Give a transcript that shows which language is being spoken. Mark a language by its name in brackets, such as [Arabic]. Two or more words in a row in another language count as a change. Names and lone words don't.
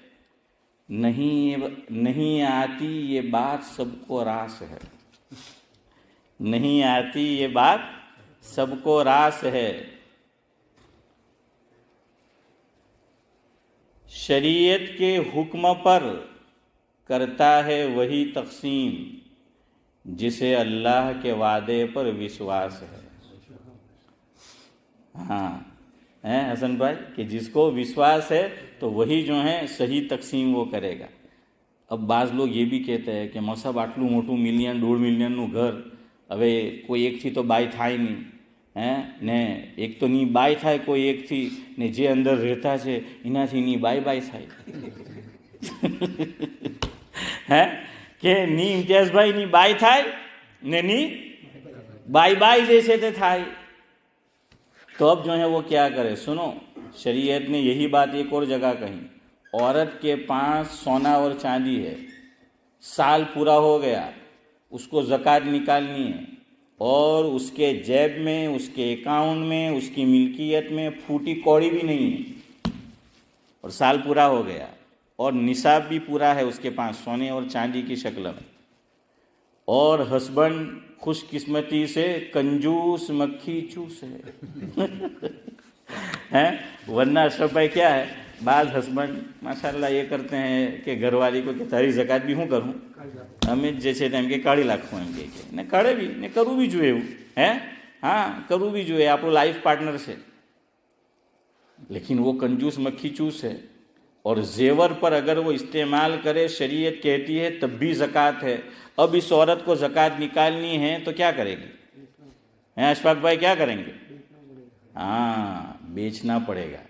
[Urdu] نہیں آتی یہ بات سب کو راس ہے، نہیں آتی یہ بات سب کو راس ہے، شریعت کے حکم پر کرتا ہے وہی تقسیم جسے اللہ کے وعدے پر وشواس ہے۔ ہاں حسن بھائی کہ جس کو وشواس ہے تو وہی جو ہے صحیح تقسیم وہ کرے گا۔ اب بعض لوگ یہ بھی کہتے ہیں کہ صاحب [Gujarati] આટલું મોટું મિલિયન 1.5 મિલિયનનું ઘર, હવે કોઈ એકથી તો બાય થાય નહીં ને એક તો ની બાય થાય કોઈ એકથી ને જે અંદર રહેતા છે એનાથી ની બાય થાય કે ની ઇમ્તિયાઝભાઈ ની બાય થાય ને ની બાય જે છે તે થાય। [Urdu] تو اب جو ہے وہ کیا کرے؟ سنو، شریعت نے یہی بات ایک اور جگہ کہی، عورت کے پاس سونا اور چاندی ہے، سال پورا ہو گیا، اس کو زکوٰۃ نکالنی ہے، اور اس کے جیب میں، اس کے اکاؤنٹ میں، اس کی ملکیت میں پھوٹی کوڑی بھی نہیں ہے، اور سال پورا ہو گیا اور نصاب بھی پورا ہے اس کے پاس سونے اور چاندی کی شکل میں، اور ہسبینڈ خوش قسمتی سے کنجوس مکھی چوس ہے ورنہ اشرف بھائی کیا ہے، بعض ہسبینڈ ماشاءاللہ یہ کرتے ہیں کہ گھر والی کو کہ [Gujarati] તારી [Urdu] زکات بھی [Gujarati] હું કરું અમે જે છે તેમ કે કાઢી નાખું એમ કે ને કાઢે બી ને કરવું બી જોઈએ એવું હા કરવું બી જોઈએ, આપણું [English] life partner [Gujarati] છે, [Urdu] لیکن وہ کنجوس مکھی چوس ہے، اور زیور پر اگر وہ استعمال کرے شریعت کہتی ہے تب بھی زکوٰۃ ہے۔ اب اس عورت کو زکوٰۃ نکالنی ہے تو کیا کرے گی؟ اشفاق بھائی کیا کریں گے؟ ہاں بیچنا پڑے گا۔